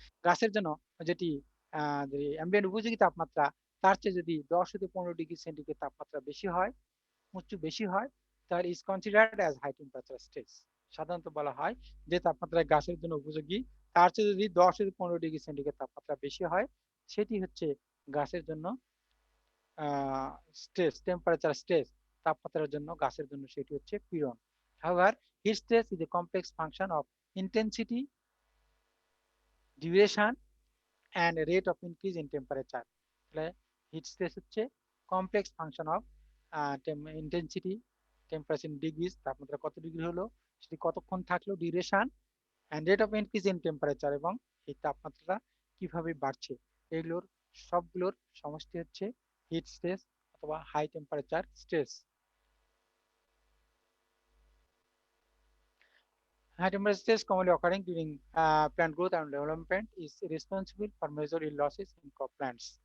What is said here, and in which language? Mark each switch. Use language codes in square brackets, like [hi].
[bn] গাছের জন্য যেটি যে অ্যাম্বিয়েন্ট উপযোগী তাপমাত্রা তার চেয়ে যদি 10 থেকে 15 ডিগ্রি সেন্টিগ্রেড তাপমাত্রা বেশি হয়, উচ্চ বেশি হয়, তাহলে [en] Is considered as high temperature stage. [bn] সাধারণত বলা হয় যে তাপমাত্রা গাছের জন্য উপযোগী তার চেয়ে যদি 10 থেকে 15 ডিগ্রি সেন্টিগ্রেড তাপমাত্রা বেশি হয়, সেটি হচ্ছে গাছের জন্য স্ট্রেস, টেম্পারেচার স্ট্রেস। তাপমাত্রার জন্য গাছের জন্য সেটি হচ্ছে পীড়ন। [en] However, heat stress is a complex function of intensity, duration and rate of increase in temperature. [bn] তাহলে হিট স্ট্রেস হচ্ছে [en] complex function of intensity, [bn] temperature degrees, তাপমাত্রা কত ডিগ্রি হলো, সেটি কতক্ষণ থাকলো, [en] duration and rate of increase in temperature, [bn] এবং এই তাপমাত্রা কিভাবে বাড়ছে, এগুলোর সবগুলোর সমষ্টি হচ্ছে হিট স্ট্রেস অথবা high temperature stress. [en] High temperature stress commonly occurring during plant growth and development is responsible for major yield losses in crop plants.